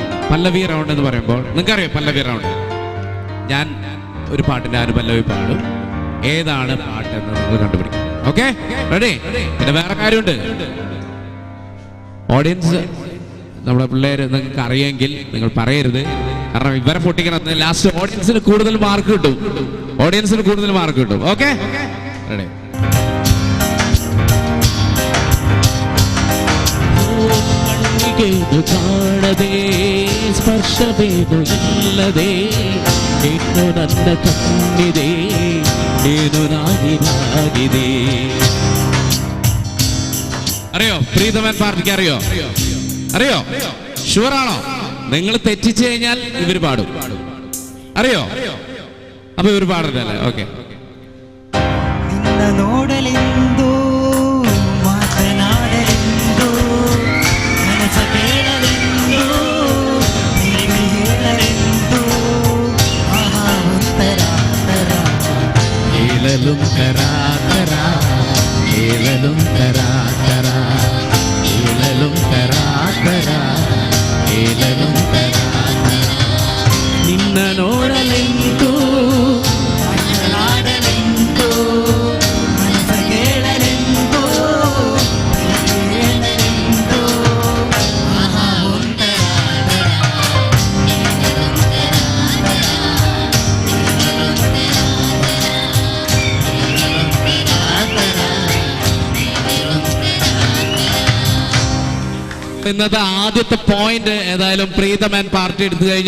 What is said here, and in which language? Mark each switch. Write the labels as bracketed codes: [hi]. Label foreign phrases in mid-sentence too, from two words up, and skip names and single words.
[ml] പല്ലവി റൗണ്ട് എന്ന് പറയുമ്പോൾ നിങ്ങൾക്കറിയാം പല്ലവി റൗണ്ട്. ഞാൻ ഒരു പാട്ടിന്റെ അനുപല്ലവി പാടും, ഏതാണ് പാട്ട് എന്ന് നിങ്ങൾ കണ്ടുപിടിക്കും. [en] Okay, ready? [ml] പിന്നെ വേറെ കാര്യമുണ്ട്, ഓഡിയൻസ് നമ്മുടെ പിള്ളേര് നിങ്ങൾക്ക് അറിയെങ്കിൽ നിങ്ങൾ പറയരുത്, കാരണം ഇവരെ പൊട്ടിക്കണം. ലാസ്റ്റ് ഓഡിയൻസിന് കൂടുതൽ മാർക്ക് കിട്ടും, ഓഡിയൻസിന് കൂടുതൽ മാർക്ക് കിട്ടും. [en] Okay, ready? [kn] ಕಾಣದೆ ಸ್ಪರ್ಶವೇನು ಇಲ್ಲದೆ ಏನು ನನ್ನ ಕಣ್ಣಿದೆ ಏನು ನಾಗಿನಾಗಿದೆ. [ml] അറിയോ പ്രീതമൻ പാർട്ടിക്ക്? അറിയോ ഷുവറാണോ? നിങ്ങൾ തെറ്റിച്ചു കഴിഞ്ഞാൽ ഇവര് പാടും. അറിയോ? അപ്പൊ ഇവര് പാടണ്ടല്ലേ? ഓക്കെ. [kn] ನಿನ್ನ ನೋಡಲೆಂದು ಮಾತನಾಡಲೆಂದು ಮನಸ ಕೇಳಲೆಂದು ನಿನಗೆ ಹೇಳಲೆಂದು ಆಹಾ ಒಂಥರ ತರ ಹೇಳಲು ತರ ತರ ಹೇಳಲು ತರ ತರ ಹೇಳಲು ತರ ತರ ಹೇಳಲು ತರ ನಿನ್ನ ನೋಡಲೆಂದು ಮಾತನಾಡಲೆಂದು ಮನಸ ಕೇಳಲೆಂದು ನಿನಗೆ ಹೇಳಲೆಂದು ಆಹಾ ಒಂಥರ [ml] ഇന്നത്തെ ആദ്യത്തെ പോയിന്റ് ഏതായാലും പ്രീതമൻ പാർട്ടി എടുത്തു കഴിഞ്ഞു.